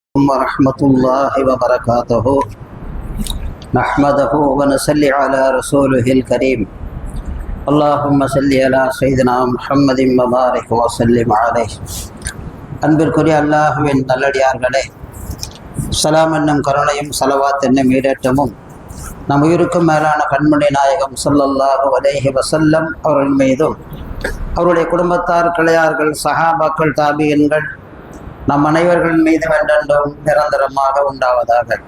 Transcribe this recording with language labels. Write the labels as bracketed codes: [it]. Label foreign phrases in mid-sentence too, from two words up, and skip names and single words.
[ar] ورحمة الله وبركاته نحمده ونصلي على رسوله الكريم اللهم صل على سيدنا محمد وبارك وسلم عليه [ta] அன்பிற்குரிய அல்லாஹ்வின் நல்லடியார்களே, சலாம் என்னும் கருணையும் சலவாத் என்னும் ஈடேற்றமும் நம் உயிருக்கும் மேலான கண்மணி நாயகம் [ar] صلى الله عليه وسلم [ta] அவர்கள் மீதும் அவருடைய குடும்பத்தார், கிளையார்கள், சஹாபாக்கள், தாபியன்கள் நம் அனைவர்கள் மீது வென்றென்றும் நிரந்தரமாக உண்டாவதாக.